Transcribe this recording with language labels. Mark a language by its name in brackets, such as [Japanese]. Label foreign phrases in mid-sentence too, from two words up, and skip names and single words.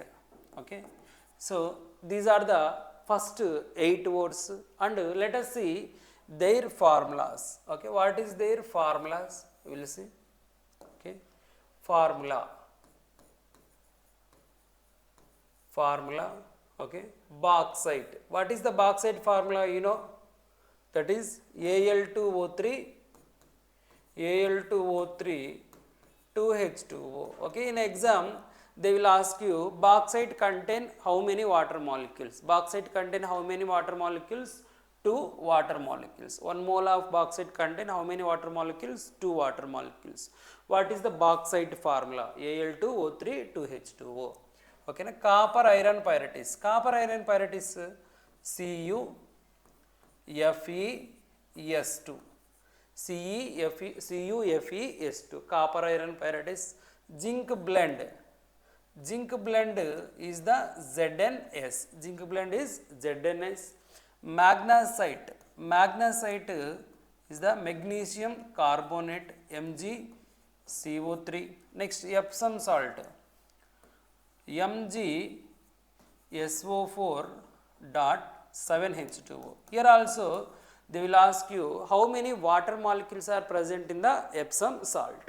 [English] Okay, so these are the first 8 words, and let us see their formulas. Okay, what is their formulas? We will see. Okay, formula, okay, bauxite. What is the bauxite formula? You know, that is Al2O3, 2H2O. Okay, in exam they will ask you bauxite contain how many water molecules? Bauxite contain how many water molecules? 2 water molecules. 1 mole of bauxite contain how many water molecules? 2 water molecules. What is the bauxite formula? Al2O3, 2H2O. Okay, na copper iron pyrites. Copper iron pyrites CuFeS2. CuFeS2. Copper iron pyrites. Zinc blend. Zinc blend is the ZnS. Zinc blend is ZnS. Magnesite. Magnesite is the magnesium carbonate, MgCO3. Next, Epsom salt, MgSO4.7H2O. Here also they will ask you how many water molecules are present in the Epsom salt.